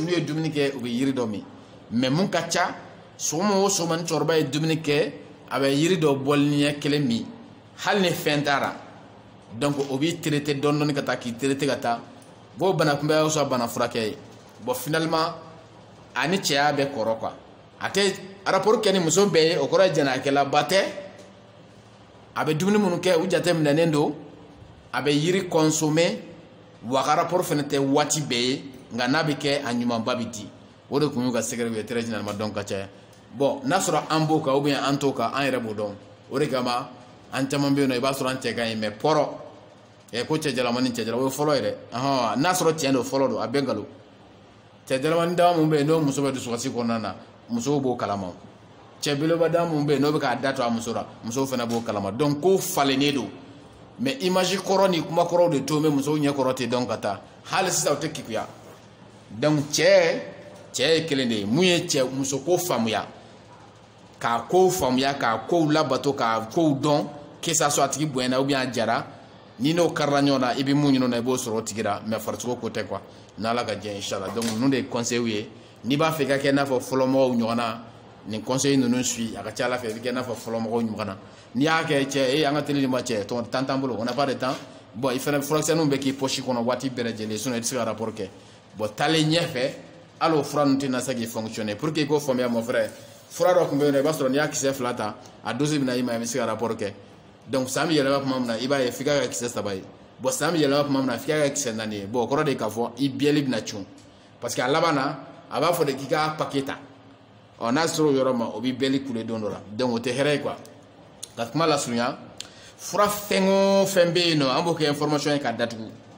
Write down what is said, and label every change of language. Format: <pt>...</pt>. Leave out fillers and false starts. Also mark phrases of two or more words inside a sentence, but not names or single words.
<bm>n'u ye dumuni kɛ u bɛ yiri dɔ min mais mun ka ca sɔgɔma o sɔgɔma ni cɛkɔrɔba ye dumuni kɛ a bɛ yiri dɔ bɔli ɲɛ kelen min hali ni fɛn t'a la donc o b'i traité dɔɔni dɔɔni ka taa k'i traité ka taa b'o bana kunbɛ o sɔrɔ bana furakɛ ye bon finalement a ni cɛya bɛ kɔrɔ quoi a tɛ rapport kɛ ni muso bɛɛ ye o kɔrɔ ye jɛnɛyakɛlaba tɛ a bɛ dumuni minnu kɛ u jateminɛnen don a bɛ yiri consommer wa ka rapport fana tɛ waati bɛɛ ye nka n'a bɛ kɛ a ɲumanba bɛ di o de kun y'u ka secret ye</bm> <fr>très généralement donc</fr> <bm>ka caya bon n'a sɔrɔ an b'o kan</bm> <fr>ou bien</fr> <bm>an t'o kan an yɛrɛ b'o dɔn o de kama an caman bɛ yen nɔ i b'a sɔrɔ an cɛ ka ɲi mais pɔrɔ ko cɛ jalama ni cɛ jalama o ye fɔlɔ ye dɛ n'a sɔrɔ tiɲɛ don fɔlɔ don a bɛɛ nkalon cɛ jalama dama mun bɛ yen n'o muso bɛ dusukasi kɔnɔna na musow b'o kalama cɛ belebeleba dama mun bɛ yen n'o bɛ k'a da to a muso la musow fana b'o kalama donc ko falennen don mais image kɔrɔ ni kuma kɔrɔw de to bɛ musow ɲɛ kɔrɔ ten donc ka taa hali sisan o tɛ kekuya donc cɛ ye kelen de ye mun ye cɛ muso ko faamuya k'a kow faamuya k'a kow labato k'a kow dɔn</bm> <fr>que ça soit</fr> <bm>a tigi bonyana</bm> <fr>ou bien</fr> <bm>a jara ni n'o karila ɲɔgɔn na i bɛ mun ɲini na i b'o sɔrɔ o tigi la mais farisogo ko tɛ quoi n'ala ka diɲɛ inchallah donc ninnu de ye conseil ye n'i b'a fɛ i ka kɛ i n'a fɔ fɔlɔmɔgɔw ɲɔgɔn na nin conseil ninnu suit a ka ca ala fɛ i bɛ kɛ i n'a fɔ fɔlɔmɔgɔw ɲɔgɔn na n'i y'a kɛ cɛ an ka teli de ma cɛ temps t'an bolo</bm> <fr>on n'a pas de temps</fr> <bm>bon i fana furakisɛninw bɛ k'i poche kɔnɔ waati bɛɛ lajɛlen sinon i tɛ se ka rapport kɛ bon taalen ɲɛfɛ hali o fura ninnu tɛna se k'i</bm> <fr>fonctionner pour que</fr> <bm>i k'o faamuya</bm> <fr>mon frère</fr> <bm>fura dɔ tun bɛ yen nɔ i b'a sɔrɔ n'i y'a kisɛ 2 ta a dose bɛ na i ma i bɛ se ka rapport kɛ donc san bɛ yɛlɛma tuma min na i b'a ye f'i ka kɛ kisɛ 3 ye bon san bɛ yɛlɛma tuma min na f'i ka kɛ kisɛ 4 ye bon o kɔrɔ de k'a fɔ i biyɛli bɛna cun</bm> <fr>parce que</fr> <bm>a laban na a b'a fɔ de k'i ka paquet ta n'a sɔrɔ o yɔrɔ ma o b'i biyɛli kule don dɔ la donc o tɛ hɛrɛ ye quoi ka kuma lasurunya fura fɛn o fɛn bɛ yen nɔ an b'o kɛ information ye k'a datugu</bm>